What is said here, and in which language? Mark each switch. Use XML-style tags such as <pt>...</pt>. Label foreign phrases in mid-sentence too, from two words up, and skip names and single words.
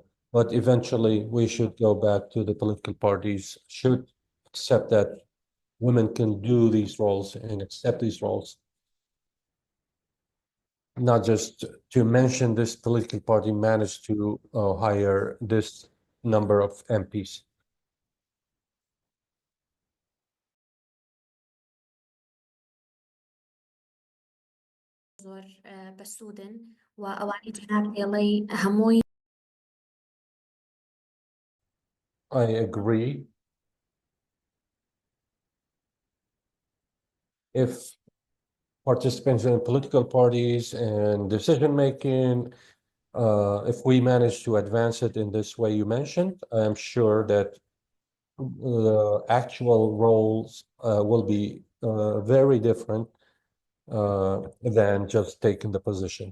<en>But eventually, we should go back to the political parties, should accept that women can do these roles and accept these roles. Not just to mention this political party managed to hire this number of MPs.</en> <ckb>زۆر بەسوودن و ئەوانی جناب ئێڵەی هەمووی</ckb> <en>I agree. If participants in political parties and decision making, if we manage to advance it in this way you mentioned, I am sure that the actual roles will be very different than just taking the position.</en>